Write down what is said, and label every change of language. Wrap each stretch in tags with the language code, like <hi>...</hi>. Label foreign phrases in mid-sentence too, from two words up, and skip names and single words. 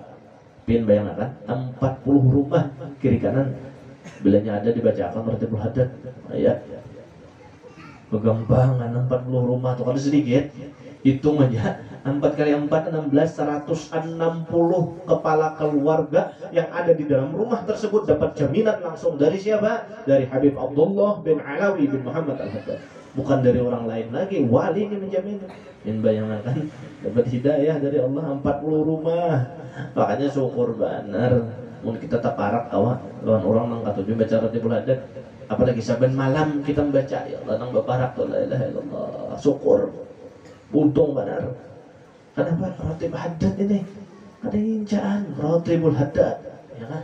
<bjn>Pian bayangkan 40 rumah kiri kanan bilanya ada dibacakan Ratibul Haddad ayat pegampangan 40 rumah tuh kalau sedikit hitung aja 4 kali 4 16 160 kepala keluarga yang ada di dalam rumah tersebut dapat jaminan langsung dari siapa?</bjn> <id>Dari Habib Abdullah bin Alawi bin Muhammad Al-Haddad, bukan dari orang lain lagi. Wali ini menjamin. Dan bayangkan dapat hidayah dari Allah 40 rumah.</id> <bjn>Makanya syukur benar mun kita taparak awak lawan orang nang katuju baca Ratibul Haddad, apalagi saben malam kita membaca ya Allah nang baparak</bjn> <ar>لا إله إلا الله,</ar> <bjn>syukur untung benar.</bjn> <id>Kenapa Ratib Haddad ini ada injaan Ratibul Haddad ya kan?</id>